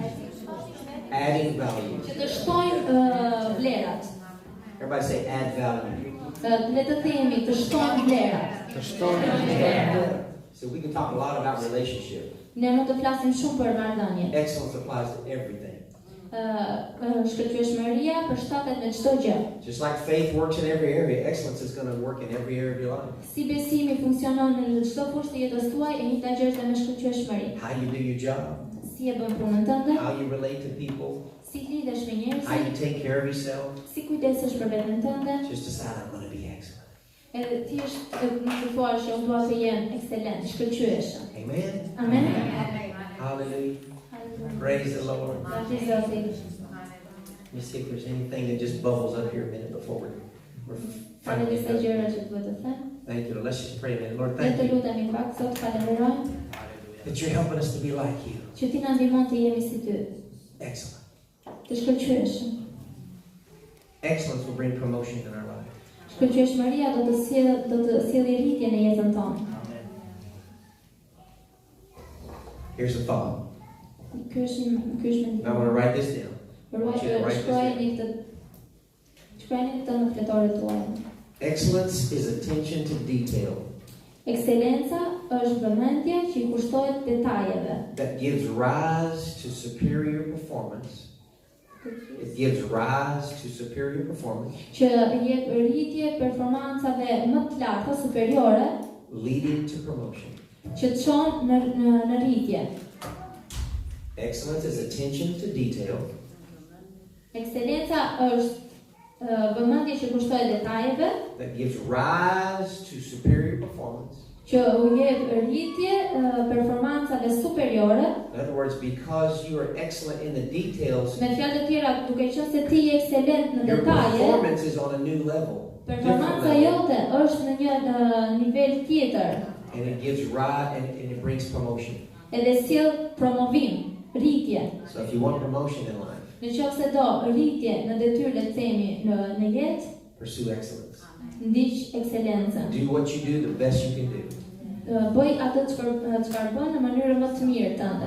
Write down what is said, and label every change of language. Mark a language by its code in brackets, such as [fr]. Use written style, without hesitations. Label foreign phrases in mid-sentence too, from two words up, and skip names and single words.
[en] Adding value. [sq] që të shtojmë vlerat. [en] Everybody say add value. [sq] Le të themi të shtojmë vlerat. [en] So we can talk a lot about relationship. [sq] Ne mund të flasim shumë për marrëdhënie. [en] Excellence applies to everything. [sq] Shkelqyeshmeria përshtatet me çdo gjë. [en] Just like faith works in every area, excellence is going to work in every area of your life. [sq] Si besimi funksionon në çdo fushë të jetës tuaj, e njëjta gjë është me shkelqyeshmëri. [en] How you do your job, [sq] Si e bën punën tënde, [en] how you relate to people, [sq] si lidhesh me [en] how you [sq] njerëzit, [en] take care of yourself. [sq] si kujdesesh për veten tënde. [en] Just decide I'm going to be excellent. [sq] Edhe thjesht të thuash që unë dua të jem ekselent, shkëlqyeshëm. [en] Amen. Amen. Hallelujah. Praise the Lord. [sq] Zoti Zoti. [en] Let me see if there's anything that just bubbles up here a minute before we're [sq] Ka dhe [en] finally [sq] disa [en] done. [sq] gjëra që duhet të them. [en] Thank you. Let's just pray a minute. Lord, [sq] Ne [en] thank [sq] të [en] you [sq] lutemi pak sot, falenderojmë [en] that you're helping us to be like you. [sq] që ti na ndihmon të jemi si ty, [en] Excellent. [sq] të shkëlqyeshëm. [en] Excellence will bring promotion in our life. [sq] Shkëlqyeshmëria do të sjellë rritje në jetën tonë. [en] Here's a thought. [sq] Ky është mendim. [en] I want to write this down. I want you to write this down. [sq] Shkruajeni këtë në fletore tuaja. [en] Excellence is attention to detail [sq] Ekselenca është vëmendje që I kushtohet detajeve. [en] that gives rise to superior performance. It gives rise to superior performance, [sq] Që jep rritje performancave më të larta superiore [en] leading to promotion. [sq] që të çon në rritje. [en] Excellence is attention to detail [sq] Ekselenca është vëmendje që kushtohet detajeve, [en] that gives rise to superior performance. [sq] që u jep rritje performancave superiore. [en] In other words, because you are excellent in the details, [sq] Me fjalë të tjera, duke qenë se ti je ekselent në [en] your [sq] detaje, [en] performance is on a new level. different [sq] performanca [en] level. [sq] jote është në një nivel tjetër, [en] And it gives rise and it brings promotion. [sq] edhe sjell promovim, rritje. [en] So if you want promotion in life, [sq] Nëse do rritje në detyrë, le të themi, në jetë, [en] pursue excellence. [sq] ndiq ekselencën. [en] Do what you do the best you can do. [sq] Bëj atë çfarë bën në mënyrën më të mirë tënde.